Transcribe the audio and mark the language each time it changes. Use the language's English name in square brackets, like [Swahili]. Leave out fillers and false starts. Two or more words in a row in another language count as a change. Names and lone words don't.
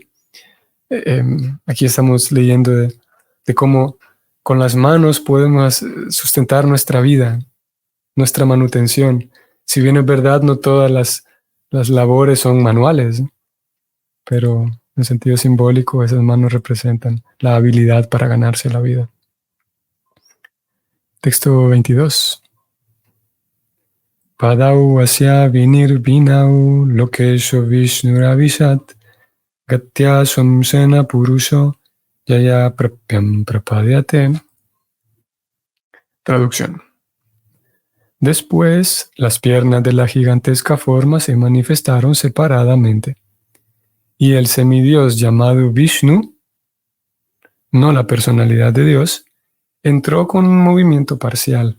[Spanish] Aquí estamos leyendo de cómo con las manos podemos sustentar nuestra vida, nuestra manutención. Si bien es verdad, no todas las labores son manuales, pero en sentido simbólico esas manos representan la habilidad para ganarse la vida. Texto 22. [Sanskrit] Padau asya vinir vinau lokesho vishnuravishat gatya somsena purusho yaya prapyam prapadyate. [Spanish] Traducción. Después, las piernas de la gigantesca forma se manifestaron separadamente, y el semidios llamado Vishnu, no la personalidad de Dios, entró con un movimiento parcial.